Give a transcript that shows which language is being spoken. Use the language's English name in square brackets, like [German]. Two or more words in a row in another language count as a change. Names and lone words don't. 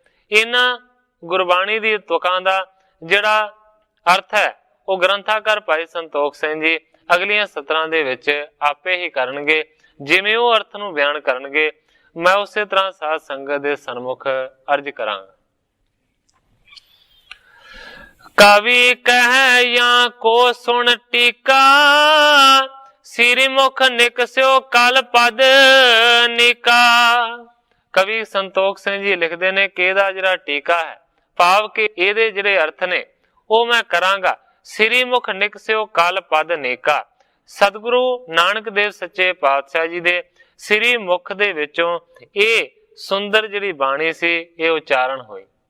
[Punjabi] ਇਨ੍ਹਾਂ ਗੁਰਬਾਣੀ ਦੀ ਤੁਕਾਂ ਦਾ ਜਿਹੜਾ ਅਰਥ ਹੈ ਵੋ ਗ੍ਰੰਥਕਾਰ ਭਾਈ ਸੰਤੋਖ ਸਿੰਘ ਜੀ ਅਗਲੀਆਂ ਸਤਰਾਂ ਦੇ ਵਿਚ ਆਪੇ ਹੀ ਕਰਨਗੇ, ਜਿਵੇਂ ਵੋ ਅਰਥ ਨੂੰ ਬਿਆਨ ਕਰਨਗੇ ਮੈਂ ਉਸੇ ਤਰ੍ਹਾਂ ਸਾਧ ਸੰਗਤ ਦੇ ਸਨਮੁਖ ਅਰਜ਼ ਕਰਾਂਗਾ। [Braj] कवि कह या को सुन टीका, श्रीमुख निकस्यो कल पद निका। [Punjabi] ਕਵੀ ਸੰਤੋਖ ਸਿੰਘ ਜੀ ਲਿਖਤੇ ਨੇ ਕਿ ਇਹਦਾ ਜਿਹੜਾ ਟੀਕਾ ਹੈ, ਭਾਵ ਕੇ ਇਹਦੇ ਜਿਹੜੇ ਅਰਥ ਨੇ ਵੋ ਮੈਂ ਕਰਾਂਗਾ। [Braj] श्रीमुख निकस्यो कल पद निका, [Punjabi] ਸਤਿਗੁਰੂ ਨਾਨਕ ਦੇਵ ਸੱਚੇ ਪਾਤਸ਼ਾਹ ਜੀ ਦੇ ਸ੍ਰੀ ਮੁਖ ਦੇ ਵਿਚੋਂ ਯੇ ਸੁੰਦਰ ਜਿਹੜੀ ਬਾਣੀ ਸੀ ਯੇ ਉਚਾਰਣ ਹੋਈ।